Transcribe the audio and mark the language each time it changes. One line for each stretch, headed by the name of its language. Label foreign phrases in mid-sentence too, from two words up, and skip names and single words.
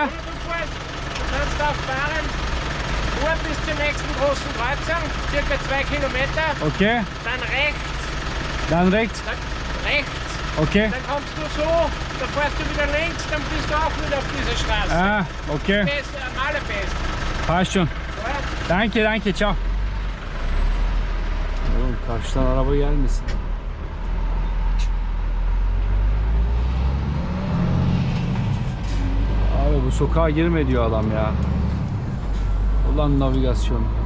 German: Oder du kannst auch fahren, vor bis zur nächsten großen Kreuzung, circa 2 Kilometer, Okay. dann rechts, Dann rechts. dann rechts, Okay. dann kommst du so, dann fährst du wieder links, dann bist du auch wieder auf dieser Straße. Ah, okay. Beste, am allerbeste. Passt schon. Ja? Danke, danke, ciao.
Turkish: Oğlum karşıdan araba gelmesin. Abi bu sokağa girme diyor adam ya. Ulan navigasyon.